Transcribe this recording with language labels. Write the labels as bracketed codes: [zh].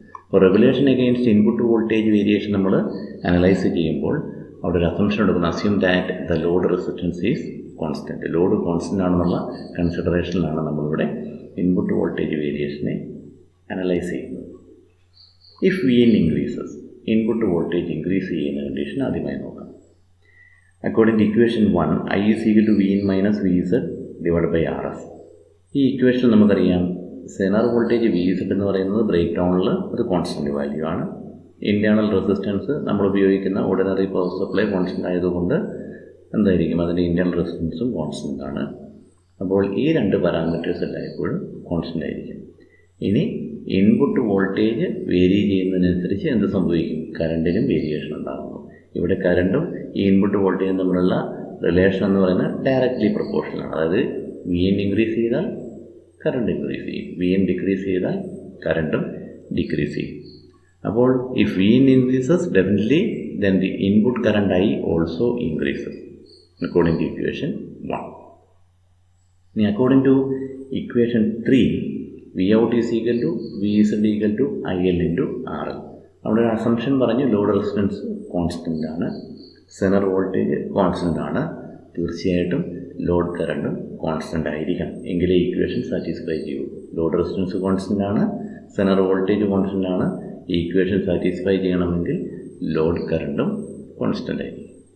[ml] അപ്പോൾ regulation against input voltage variation നമ്മൾ analyse ചെയ്യുമ്പോൾ അവിടെ ഒരു അസംഷൻ എടുക്കുന്നു. [en] Assume that the load resistance is constant. [ml] Load constant ആണെന്നുള്ള കൺസിഡറേഷനിലാണ് നമ്മളിവിടെ ഇൻപുട്ട് വോൾട്ടേജ് വേരിയേഷനെ അനലൈസ് ചെയ്യുന്നത്. [en] if Vin increases, [ml] input voltage increase ചെയ്യുന്ന കണ്ടീഷൻ ആദ്യമായി നോക്കാം. [en] According to equation 1, I is equal to Vin minus Vz divided by Rs. [ml] ഈ equation നമുക്കറിയാം Zener voltage VZ എന്ന് പറയുന്നത് ബ്രേക്ക് ഡൗണിൽ ഒരു കോൺസ്റ്റൻറ്റ് വാല്യൂ ആണ്. ഇൻറ്റേർണൽ റെസിസ്റ്റൻസ് നമ്മൾ ഉപയോഗിക്കുന്ന ഓർഡിനറി പവർ സപ്ലൈ കോൺസ്റ്റൻ്റ് ആയതുകൊണ്ട് എന്തായിരിക്കും, അതിൻ്റെ ഇൻറ്റേർണൽ റെസിസ്റ്റൻസും കോൺസ്റ്റൻ്റ് ആണ്. അപ്പോൾ ഈ 2 പാരാമീറ്റേഴ്സ് എല്ലായ്പ്പോഴും കോൺസ്റ്റൻ്റ് ആയിരിക്കും. ഇനി ഇൻപുട്ട് വോൾട്ടേജ് വേരി ചെയ്യുന്നതിനനുസരിച്ച് എന്ത് സംഭവിക്കും, കറണ്ടിനും വേരിയേഷൻ ഉണ്ടാകുന്നു. ഇവിടെ കറണ്ടും ഈ ഇൻപുട്ട് വോൾട്ടേജും തമ്മിലുള്ള റിലേഷൻ എന്ന് പറയുന്നത് ഡയറക്റ്റ്ലി പ്രൊപ്പോർഷനാണ്. അതായത് Vin ഇൻക്രീസ് ചെയ്താൽ കറണ്ട് ഇൻക്രീസ് ചെയ്യും, Vin ഡിക്രീസ് ചെയ്താൽ കറണ്ടും ഡിക്രീസ് ചെയ്യും. [en] അപ്പോൾ if Vin increases definitely then the input current I also increases according to equation 1. ഇനി according to equation 3, Vout is equal to Vz equal to IL × RL. [ml] അവിടെ ഒരു assumption പറഞ്ഞു, load resistance constant ആണ്, Zener voltage constant ആണ്. തീർച്ചയായിട്ടും load കറണ്ടും constant ആയിരിക്കണം, എങ്കിലേ ഇക്വേഷൻ സാറ്റിസ്ഫൈ ചെയ്യൂ. ലോഡ് റെസിസ്റ്റൻസ് കോൺസ്റ്റൻ്റ് ആണ്, സെനർ വോൾട്ടേജ് കോൺസ്റ്റൻ്റ് ആണ്. ഈ ഇക്വേഷൻ സാറ്റിസ്ഫൈ ചെയ്യണമെങ്കിൽ ലോഡ് കറണ്ടും കോൺസ്റ്റൻ്റ് ആയിരിക്കും.